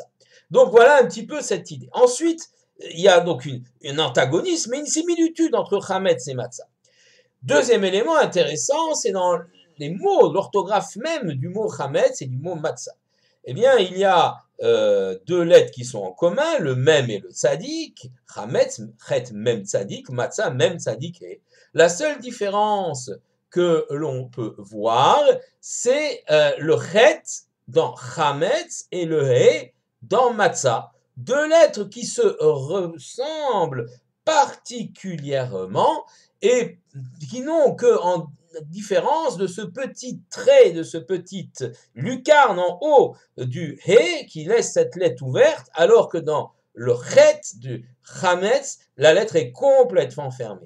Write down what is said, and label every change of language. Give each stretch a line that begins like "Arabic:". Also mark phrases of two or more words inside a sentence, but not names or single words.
French: Donc voilà un petit peu cette idée. Ensuite, il y a donc un antagonisme et une similitude entre chametz et matzah. Deuxième élément intéressant, c'est dans les mots, l'orthographe même du mot chametz et du mot matzah. Eh bien, il y a 2 lettres qui sont en commun, le mem et le tzadik,
Hebrew: חמץ חית מם צדיק מצה מם צדיק.
French: La seule différence que l'on peut voir, c'est le chet dans chametz et le he dans matzah, 2 lettres qui se ressemblent particulièrement et qui n'ont qu'en différence de ce petit trait, de ce petit lucarne en haut du he qui laisse cette lettre ouverte, alors que dans le chet du chametz, la lettre est complètement fermée.